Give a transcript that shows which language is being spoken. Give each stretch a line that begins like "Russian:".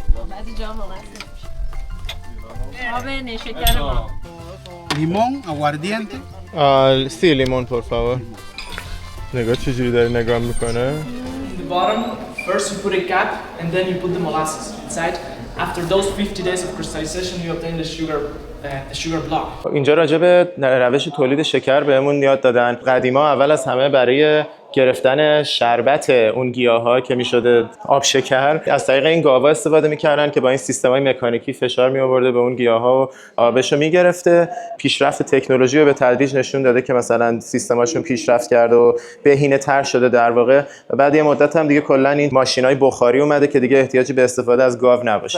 Persian: بعضی جا واقعا آب نیشکر ما. لیمون، aguardiente.
Spanish: Sí, limón, por favor.
Persian: نگاه چجوری داره نگاه میکنه.
English: The bottom, first you put a cap and then you put the molasses inside. After those 50 days of crystallization you obtain the sugar block.
Persian: اینجا راجع به روش تولید شکر بهمون یاد دادن. قدیما اول از همه برای گرفتن شربت اون گیاها که میشده آب شکر از طریق این گاوا استفاده میکردن که با این سیستم‌های مکانیکی فشار میآورده به اون گیاها و آبشو میگرفته. پیشرفت تکنولوژی رو به تدریج نشون داده که مثلا سیستماشون پیشرفت کرده و بهینه‌تر شده در واقع و بعد یه مدت هم دیگه کلا این ماشینای بخاری اومده که دیگه احتیاجی به استفاده از گاو نباشه.